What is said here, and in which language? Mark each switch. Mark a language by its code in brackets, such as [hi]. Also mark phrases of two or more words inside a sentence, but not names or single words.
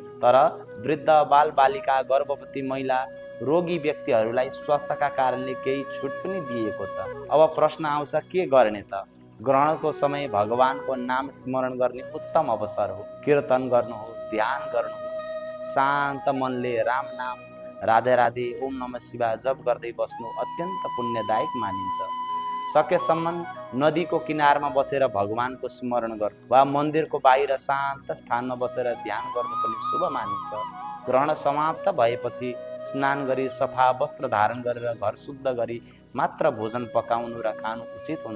[ne] तर वृद्ध, बालबालिका, गर्भवती महिला, रोगी व्यक्तिहरूलाई स्वास्थ्यका कारणले केही छुट पनि दिएको छ। अब प्रश्न आउँछ, के गर्ने त? ग्रहणको समय भगवानको नाम स्मरण गर्ने उत्तम अवसर हो। कीर्तन गर्नुहोस्, ध्यान गर्नुहोस्। शान्त मनले राम नाम, राधे राधे, ओम नमः शिवाय जप गर्दै बस्नु अत्यन्त पुण्यदायक मानिन्छ। सकेसम्म नदीको किनारमा बसेर भगवानको स्मरण गर्नु वा मन्दिरको बाहिर शान्त स्थानमा बसेर ध्यान गर्नु पनि शुभ मानिन्छ। ग्रहण समाप्त भएपछि स्नान गरी सफा वस्त्र धारण गरेर घर शुद्ध गरी मात्र भोजन पकाउनु र खानु उचित हुन्छ।